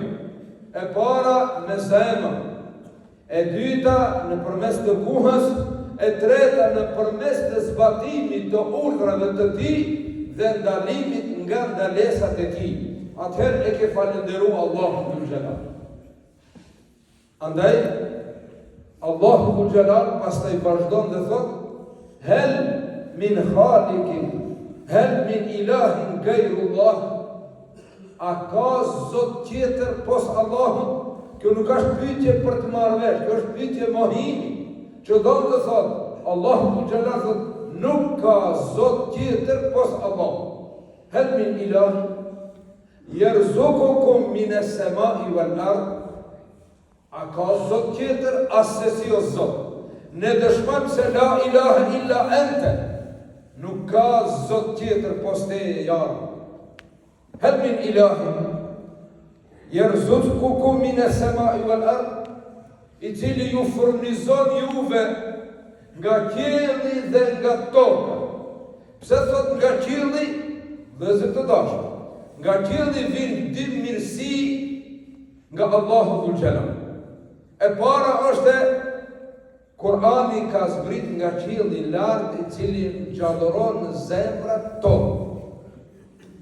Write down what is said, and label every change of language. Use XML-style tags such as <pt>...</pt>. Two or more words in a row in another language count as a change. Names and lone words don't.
<sq>E para me zemër, e dyta në përmes të kuhës, e treta në përmes të zbatimit të urdhrave të tij dhe ndalimit nga ndalesat e tij. Atëherë e ke falenderu Allahu Dhul Jalal. Andaj, Allahu Dhul Jalal pastaj vazhdon dhe thot,</sq> <ar>هل من خالق، هل من إله غير الله,</ar> <sq>a ka zot tjetër pos Allahut? Kjo nuk është pyetje për të marrë vesh, kjo është pyetje mohimi, që do të thot, Allahu Dhul Jalal thot, nuk ka zot tjetër pos Allahut.</sq> <ar>هل من إله، يرزقكم من السماء والأرض.</ar> <sq>A ka zot tjetër as se si o Zot? Ne dëshmojmë se</sq> <ar>لا إله إلا أنت.</ar> <sq>nuk ka zot tjetër pos teje</sq> <ar>يا رب. هل من إله يرزقكم من السماء والأرض,</ar> <sq>i cili ju furnizon juve nga qielli dhe nga toka. Pse thot nga qielli? Vëllezër të dashur, nga qielli vin dy mirësi nga Allahu dhul Jalal. E para është Kurani ka zbrit nga qielli i lartë, i cili gjalloron në zemrat tonë.</sq>